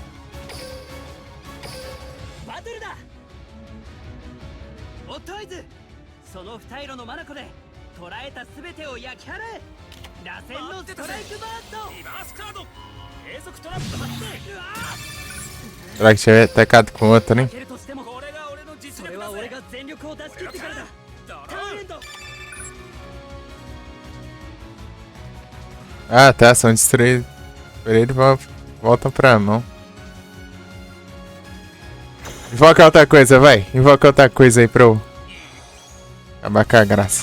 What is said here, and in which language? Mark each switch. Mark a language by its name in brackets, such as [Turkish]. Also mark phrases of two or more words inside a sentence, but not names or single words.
[Japanese] その二色のマナコで捉えたすべてを焼き払え。螺旋のストライクバースト。リバースカード。継続トラップ発生。 [Portuguese] Será que tinha atacado com outro, né? [Japanese] それは俺が全力を出し切ってからだ。ターンエンド。 [Portuguese] Ah, tá, são destruídos. Ele volta pra mão. Invoca outra coisa, vai. Invoca outra coisa aí pra eu acabar com a graça.